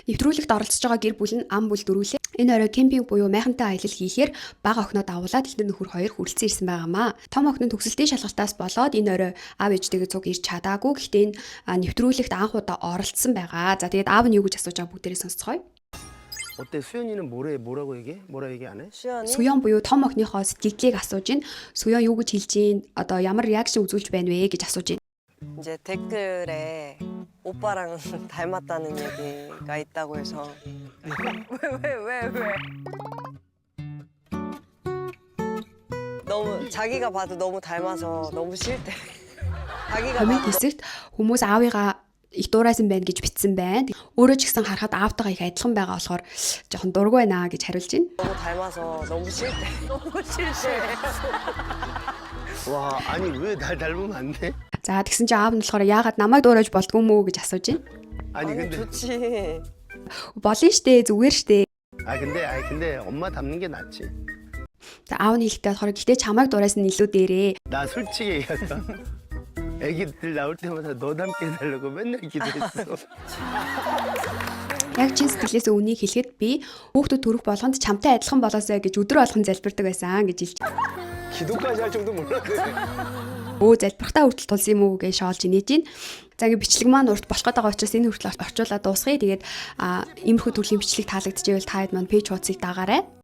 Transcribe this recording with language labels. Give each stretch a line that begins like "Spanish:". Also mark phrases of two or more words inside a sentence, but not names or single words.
Mongolian: Нэвтрүүлэгт оролцож байгаа гэр бүл нь ам бүл дөрвөлээ. Энэ орой кемпинг буюу майхантай аялал хийхээр бага охиноо дагуулад эхнэр нөхөр хоёр хүрэлцэн ирсэн байгаамаа. Том охин нь төгсөлтийн шалгалтаас болоод энэ орой аав ээжтэйгээ цуг ирж чадаагүй. Гэхдээ энэ нэвтрүүлэгт анх удаа оролцсон байгаа. За тэгээд аав нь юу гэж асууж байгааг бүгдээрээ сонсцгоё.
Korean: 어때 수연이는 뭐라고 얘기해? 뭐라 얘기 안 해? 수연이
Mongolian: Суян буюу том охиныхоо сэтгэлийг асууж ин. Суян юу гэж хэлж ийн? Одоо ямар реакшн үзүүлж байна вэ гэж асууж ийн.
Korean: 이제 댓글에 오빠랑 닮았다는 얘기가 있다고 해서 왜? 너무 자기가 봐도 너무 닮아서 너무 싫대. 자기가
Mongolian: Комент
Korean: 봐도
Mongolian: хэсэгт хүмүүс аавыгаа их дурайсан байна гэж бичсэн байна. Өөрөө ч гэсэн харахад аавтайгаа их адилхан байгаа болохоор жоохон дургүй байна гэж хариулж байна.
Korean: 너무 닮아서 너무 싫대. 너무 싫대. 와 아니 왜 날 닮으면 안 돼?
Mongolian: За тэгсэн чинь аав нь болохоор яагаад намайг дуурайж болдгоо мүү гэж асууж байна.
Korean: 아니 아니 근데 좋지.
Mongolian: Болно штэ, зүгээр штэ.
Korean: 근데 엄마 닮는 게 낫지.
Mongolian: За аав нь хэлэхдээ болохоор гэтээ чамайг дурайсан нь илүү дээрээ.
Korean: 나 솔직히 얘기할까? 애기들 나올 때마다 너 닮게 해달라고 맨날 기도했어.
Mongolian: Яг чин сэтгэлээс үнийг хэлэхэд би хүүхдүүд төрөх болгонд чамтай адилхан болоосай гэж өдөр болгон залбирдаг байсан гэж хэлж.
Korean: 기도까지 할 정도 몰랐네.
Mongolian: Өө залбирхтаа хүртэл тулсан юм уу гэж шоолж инээж гин. За ингээ бичлэг маань урт болох гэдэг учраас энэ хүртэл орчуулаад дуусгая. Тэгээд иймэрхүү төрлийн бичлэг таалагдчихвэл та хэд маань пэйж хуудсыг дагаарай.